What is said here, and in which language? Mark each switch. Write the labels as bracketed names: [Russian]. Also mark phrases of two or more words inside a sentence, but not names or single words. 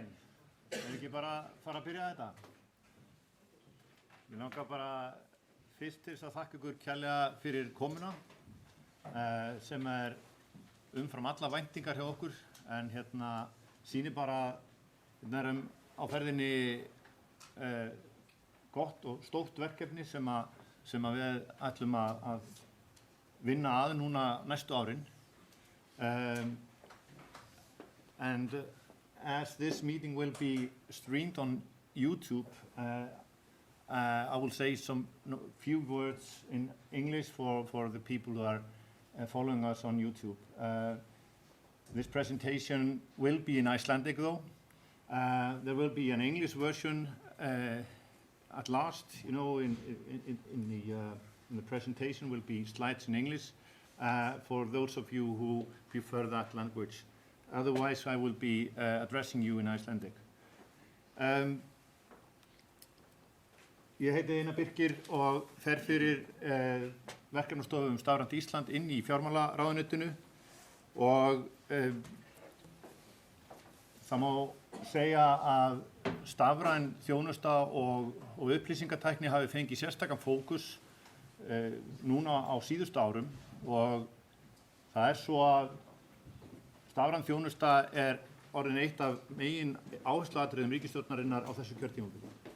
[Icelandic] Ekki bara fara að byrja þetta? Ég langar bara fyrst til þess að þakka ykkur kærlega fyrir komuna sem umfram alla væntingar hjá okkur en sýnir bara erum á ferðinni gott og stórt verkefni sem við ætlum að vinna að núna næstu árin. [English] And as this meeting will be streamed on YouTube, I will say few words in English for the people who are following us on YouTube. This presentation will be in Icelandic though. There will be an English version at last, in the presentation will be slides in English for those of you who prefer that language. Otherwise, I will be addressing you in Icelandic. [Icelandic] Ég heiti Einar Birkir og fer fyrir verkefnastofu Stafrænt Ísland inn í fjármálaráðuneytinu og það má segja að stafræn þjónusta og upplýsingatækni hafi fengið sérstakan fókus núna á síðustu árum og það svo að stafræn þjónusta orðin eitt af megin áhersluatriðum ríkisstjórnarinnar á þessu kjörtímabili.